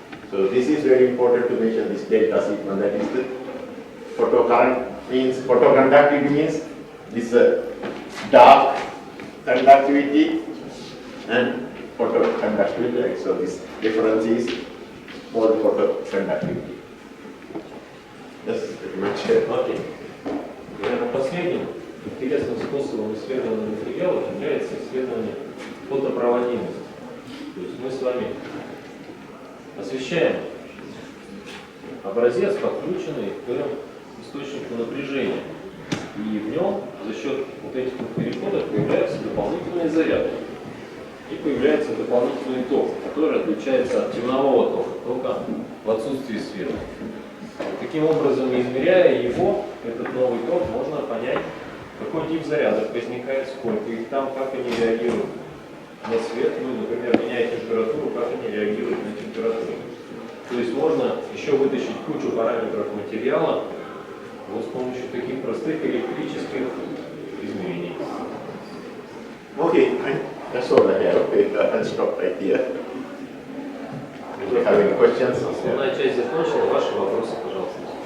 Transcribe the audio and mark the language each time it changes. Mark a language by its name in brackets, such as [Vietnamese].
[English] So this is very important to measure this delta sigma, that is the photocurrent means, photoconductivity means this dark conductivity and photoconductivity, right? So this difference is for the photoconductivity. That's pretty much it. Okay. [Russian] Наверное, последним интересным способом исследования материалов является исследование фотопроводимости. То есть мы с вами освещаем образец, подключенный к источнику напряжения. И в нем за счет вот этих переходов появляется дополнительный заряд. И появляется дополнительный ток, который отличается от темнового тока в отсутствии света. Таким образом, измеряя его, этот новый ток, можно понять, какой тип зарядов возникает, сколько их там, как они реагируют на свет, ну, например, меняя температуру, как они реагируют на температуру. То есть можно еще вытащить кучу параметров материала вот с помощью таких простых электрических измерений. [English] Okay, that's all I have. Okay, I'll stop right here. If you have any questions? [Russian] Основная часть закончена. Ваши вопросы, пожалуйста.